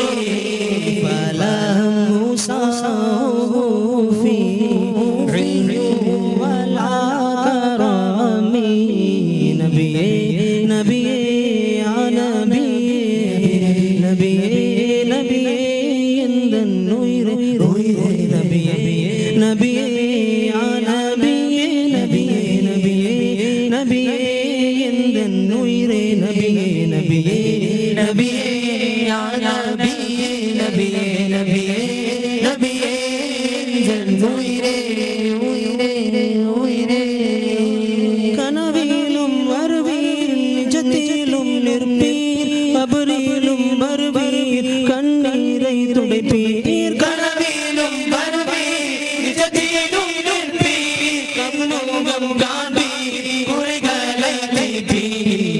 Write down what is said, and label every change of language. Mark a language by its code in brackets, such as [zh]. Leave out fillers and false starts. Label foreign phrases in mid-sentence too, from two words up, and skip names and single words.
[ar] فلم يساووا في علم ولا كرم نبي نبي يا نبي نبي نبي عند النوير نبي نبي يا نبي نبي نبي نبي عند النوير نبي نبي نبي يا نبي نبي نبي نبي [ta] கனவிலும் வருவீர் நிஜத்திலும் நிற்பீர் அபரியிலும் வருவீர் கண்ணீரை துடைப்பீர் கனவிலும் வருவீர் நிஜத்திலும் நிற்பீர் கண்முகம் காண்பீர் குறைகளை தீர்ப்பீர்